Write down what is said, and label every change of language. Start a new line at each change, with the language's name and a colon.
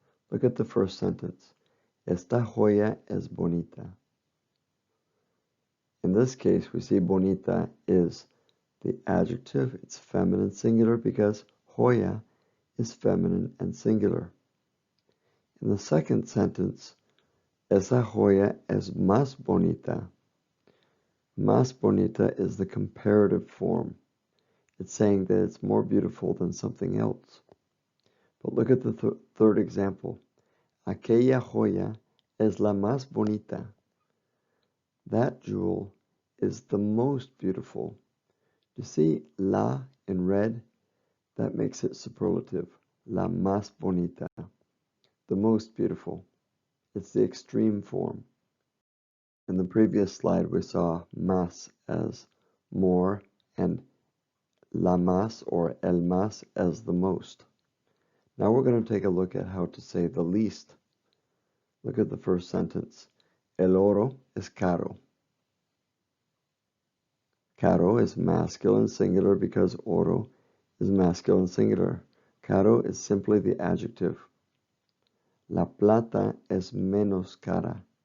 English: Look at the first sentence.
Spanish: Esta joya es bonita.
English: In this case, we see bonita is the adjective. It's feminine singular because joya is feminine and singular. In the second sentence,
Spanish: esa joya es más bonita.
English: Más bonita is the comparative form. It's saying that it's more beautiful than something else. But look at the third example.
Spanish: Aquella joya es la más bonita.
English: That jewel is the most beautiful. You see la in red? That makes it superlative.
Spanish: La más bonita.
English: The most beautiful. It's the extreme form. In the previous slide, we saw más as more and la más or el más as the most. Now we're going to take a look at how to say the least. Look at the first sentence.
Spanish: El oro es caro.
English: Caro is masculine singular because oro is masculine singular. Caro is simply the adjective.
Spanish: La plata es menos cara.